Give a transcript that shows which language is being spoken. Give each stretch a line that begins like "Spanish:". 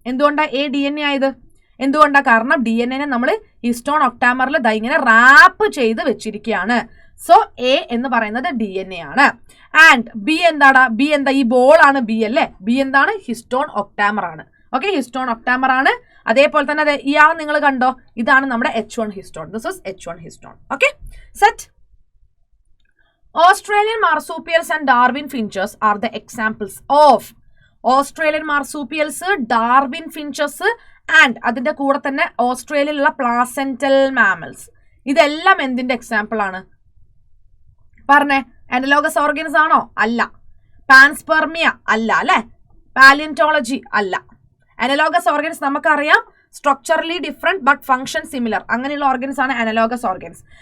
Malayalam: എന്തുകൊണ്ടാണ് A DNA ആയത്, എന്തുകൊണ്ടാണ്, കാരണം DNA നമ്മൾ ഹിസ്റ്റോൺ ഒക്ടാമറിൽ ഇങ്ങനെ റാപ്പ് ചെയ്ത് വെച്ചിരിക്കുകയാണ്. സോ എ എന്ന് പറയുന്നത് DNA ആണ്. ആൻഡ് ബി എന്താണ്, ബി എന്താ, ഈ ബോൾ ആണ് ബി അല്ലേ. ബി എന്താണ്, ഹിസ്റ്റോൺ ഒക്ടാമർ ആണ്. ഓക്കെ, ഹിസ്റ്റോൺ ഒക്ടാമർ ആണ്. അതേപോലെ തന്നെ അതെ ഇയാൾ നിങ്ങൾ കണ്ടോ, ഇതാണ് നമ്മുടെ H1 histone.
English: This is H1 histone.
Malayalam: Okay, set.
English: Australian marsupials and Darwin finches are the examples of Australian marsupials, Darwin finches and
Malayalam: അതിന്റെ കൂടെ തന്നെ ഓസ്ട്രേലിയയിലുള്ള
English: Placental mammals.
Malayalam: ഇതെല്ലാം എന്തിന്റെ എക്സാമ്പിൾ ആണ് പറഞ്ഞേ? അനലോഗസ് ഓർഗൻസ് ആണോ? അല്ല. പാൻസ്പെർമിയ അല്ല അല്ലെ. പാലിയന്റോളജി അല്ല. അനലോഗസ് ഓർഗൻസ് നമുക്കറിയാം, structurally different but function similar, അങ്ങനെയുള്ള ഓർഗൻസ് ആണ് അനലോഗസ് ഓർഗൻസ്.